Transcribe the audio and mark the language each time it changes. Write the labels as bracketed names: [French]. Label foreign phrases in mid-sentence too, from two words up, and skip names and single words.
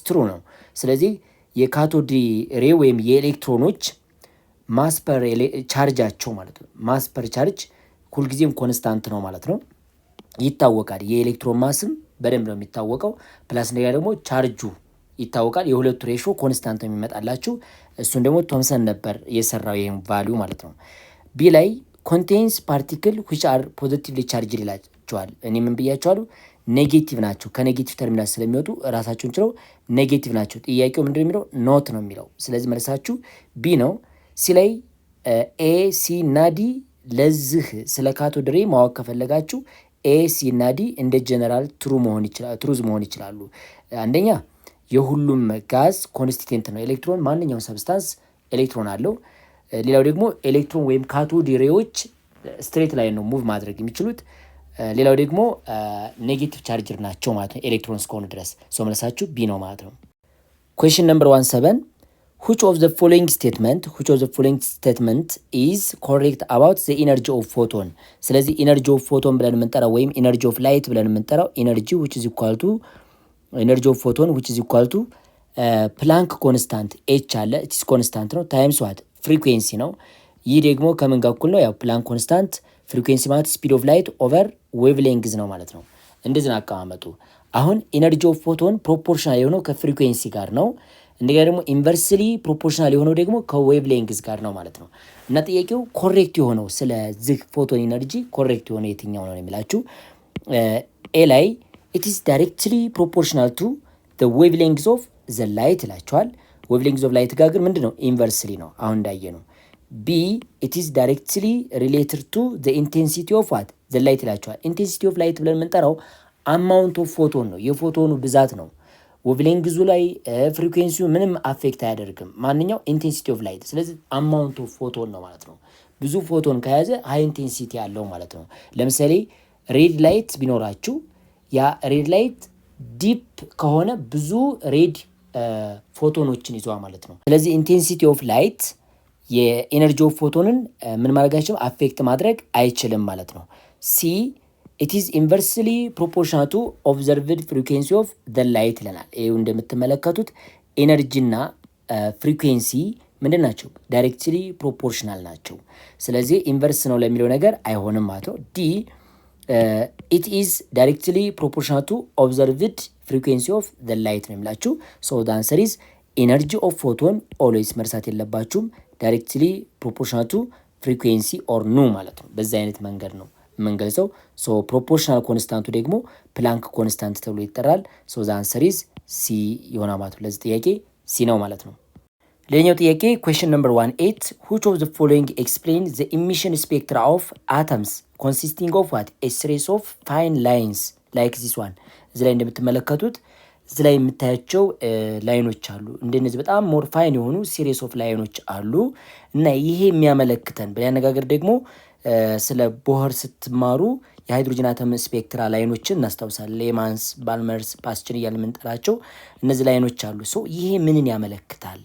[Amharic] ትሩ ነው። ስለዚህ የካቶድ ሬይ ወይም የኤሌክትሮኖች [English] mass per charge [Amharic] ማለት ነው። [English] mass per charge [Amharic] ሁልጊዜም ኮንስታንት ነው ማለት ነው። ይታወቃል። የኤሌክትሮን ማስም በደንብ ነው የሚታወቀው። ፕላስ እንደገና ደግሞ ቻርጁ ይታወቃል። የሁለቱ ሬሾ ኮንስታንት ነው የሚመጣላችሁ። እሱን ደግሞ ቶምሰን ነበር የሰራው ይሄን ቫልዩ ማለት ነው። ቢ ላይ ኮንቴንስ ፓርቲክል [English] which are positively charged [Amharic] ይላቸዋል። እኔ ምን ብያቸዋለሁ? ኔጌቲቭ ናቸው። ከኔጌቲቭ ተርሚናል ስለሚወጡ ራሳቸውን ችለው ኔጌቲቭ ናቸው። ጥያቄው ምንድን ነው የሚለው? ኖት ነው የሚለው። ስለዚህ መልሳችሁ ቢ ነው። ሲ ላይ ኤ፣ ሲ እና ዲ ለዚህ ስለ ካቶድ ሬይ ማወቅ ከፈለጋችሁ ኤ፣ ሲ እና ዲ እንደ ጀነራል ትሩዝ መሆን ይችላሉ። አንደኛ የሁሉም ጋዝ ኮንስቲቴንት ነው። ኤሌክትሮን ማንኛውም ሰብስታንስ ኤሌክትሮን አለው። ሌላው ደግሞ ኤሌክትሮን ወይም ካቶድ ሬዎች ስትሬት ላይ ነው ሙቭ ማድረግ የሚችሉት። ሌላው ደግሞ ኔጌቲቭ ቻርጅር ናቸው ማለት ነው ኤሌክትሮን እስከሆኑ ድረስ። ሶ መልሳችሁ ቢ ነው ማለት ነው። [English] question number 17 which of the following statement is correct about the energy of photon? ስለዚህ energy of photon [Amharic] ብለን የምንጠራው ወይም [English] energy of light [Amharic] ብለን የምንጠራው [English] energy which is equal to energy of photon which is equal to Planck constant h አለ it is constant ነው times what frequency [Amharic] ነው። ይህ ደግሞ ከምን ጋር እኩል ነው? ያው [English] Planck constant frequency [Amharic] ማለት [English] speed of light over wave length [Amharic] ነው ማለት ነው። እንደዚህ ነው አቀማመጡ። አሁን [English] energy of photon proportional [Amharic] የሆነው ከፍሪኩዌንሲ ጋር ነው። እንደገና ደግሞ [English] inversely proportional [Amharic] የሆነው ደግሞ ከዌቭ ሌንግዝ ጋር ነው ማለት ነው። እና ጥያቄው ኮሬክት የሆነው ስለዚህ ፎቶን ኢነርጂ ኮሬክት የሆነው የትኛው ነው የሚላችሁ ኤ ላይ [English] it is directly proportional to the wavelength of the light [Amharic] ይላችኋል። [English] wavelength of light [Amharic] ጋር ግን ምንድነው? ኢንቨርስሊ ነው አሁን እንዳየ ነው። ቢ [English] it is directly related to the intensity of what the light [Amharic] ይላችኋል። [English] intensity of light [Amharic] ብለን የምንጠራው [English] amount of [Amharic] ፎቶን ነው፣ የፎቶኑ ብዛት ነው። ዌቭሌንግዙ ላይ ፍሪኩዌንሲው ምንም አፌክት አያደርግም። ማንኛው [English] intensity of light። [Amharic] ስለዚህ [English] amount of photon [Amharic] ነው ማለት ነው። ብዙ ፎቶን ከያዘ [English] high intensity [Amharic] ያለው ማለት ነው። ለምሳሌ [English] red light [Amharic] ቢኖራችሁ ያ [English] red light [Amharic] ዲፕ ከሆነ ብዙ ሬድ ፎቶኖችን ይዟል ማለት ነው። ስለዚህ [English] intensity of light [Amharic] የኤነርጂ ኦፍ ፎቶንን ምን ማድረጋቸው አፌክት ማድረግ አይችልም ማለት ነው። ሲ [English] it is inversely proportional to observed frequency of the light [Amharic] ይለናል። ይሄው እንደምትመለከቱት ኤነርጂና ፍሪኩዌንሲ ምንድን ናቸው? [English] directly proportional [Amharic] ናቸው። ስለዚህ ኢንቨርስ ነው ለሚለው ነገር አይሆንም ማለት ነው። ዲ [English] it is directly proportional to observed frequency of the light [Amharic] ነው የሚላችሁ። [English] so the answer is energy of photon always [Amharic] መርሳት የለባችሁም [English] directly proportional to frequency or nu [Amharic] ማለት ነው። በዛ አይነት መንገድ ነው የምንገልጸው። ሶ ፕሮፖርሽናል ኮንስታንቱ ደግሞ [English] Planck constant [Amharic] ተብሎ ይጠራል። [English] so the answer is C [Amharic] ይሆናል ማለት ነው። ለዚህ ጥያቄ ሲ ነው ማለት ነው። ሌላኛው ጥያቄ [English] question number 18 which of the following explain the emission spectra of atoms consisting of what a series of fine lines like this one። [Amharic] እዚህ ላይ እንደምትመለከቱት እዚህ ላይ የምታያቸው ላይኖች አሉ። እንደነዚህ በጣም [English] more fine [Amharic] የሆኑ [English] series of lines [Amharic] አሉ እና ይሄ የሚያመለክተን በሌላ አነጋገር ደግሞ ስለ ቦህር ስትማሩ የሃይድሮጅን አተም ስፔክትራ ላይኖችን እናስታውሳለን። ሌማንስ፣ ባልመርስ፣ ፓስችን እያልን የምንጠራቸው እነዚህ ላይኖች አሉ። ሶ ይሄ ምንን ያመለክታል?